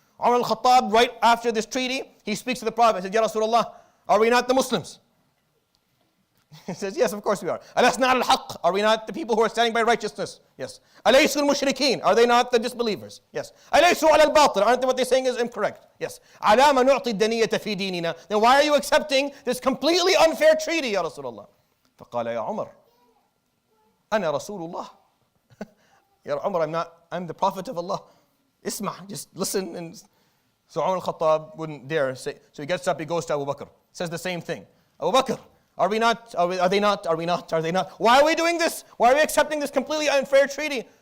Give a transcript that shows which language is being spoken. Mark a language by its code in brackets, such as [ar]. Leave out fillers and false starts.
[en] Umar al-Khattab, right after this treaty, he speaks to the Prophet. He said, Ya Rasulullah, are we not the Muslims? He says, yes, of course we are. [ar] Alasna al-haq, [en] are we not the people who are standing by righteousness? Yes. [ar] Alaysu al-mushrikeen, [en] are they not the disbelievers? Yes. [ar] Alaysu al-batil, [en] aren't they what they're saying is incorrect? Yes. [ar] Alama nu'ti daniyata fi dinina, [en] then why are you accepting this completely unfair treaty, Ya Rasulullah? [ar] فقال يا عمر أنا رسول الله. [en] Ya Umar, I'm the Prophet of Allah. [ar] Isma, [en] just listen. And so Umar al-Khattab wouldn't dare say. So he gets up, he goes to Abu Bakr, says the same thing. Abu Bakr, are we not? Are they not? Are we not? Are they not? Why are we doing this? Why are we accepting this completely unfair treaty?